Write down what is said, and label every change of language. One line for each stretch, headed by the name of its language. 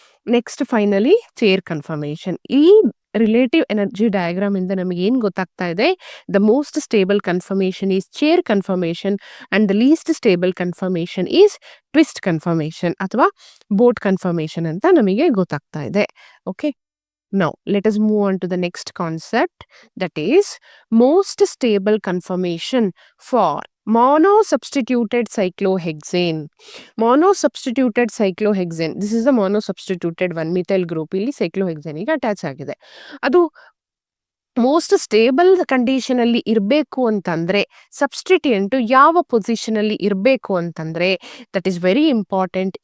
English: Next finally chair conformation.
Kannada: ಈ relative energy diagram ಇಂದ ನಮಗೆ ಏನ್ ಗೊತ್ತಾಗ್ತಾ ಇದೆ,
English: the most stable conformation is chair conformation and the least stable conformation is twist conformation ಅಥವಾ boat conformation
Kannada: ಅಂತ ನಮಗೆ ಗೊತ್ತಾಗ್ತಾ ಇದೆ.
English: Okay, now let us move on to the next concept, that is most stable conformation for monosubstituted cyclohexane. Monosubstituted cyclohexane, this is the monosubstituted 1-methyl group
Kannada: ಇಲ್ಲಿ cyclohexane ಗೆ attach ಆಗಿದೆ. ಅದು most stable condition ಅಲ್ಲಿ ಇರಬೇಕು ಅಂತಂದ್ರೆ substituent ಯಾವ position ಅಲ್ಲಿ ಇರಬೇಕು ಅಂತಂದ್ರೆ
English: That is very important.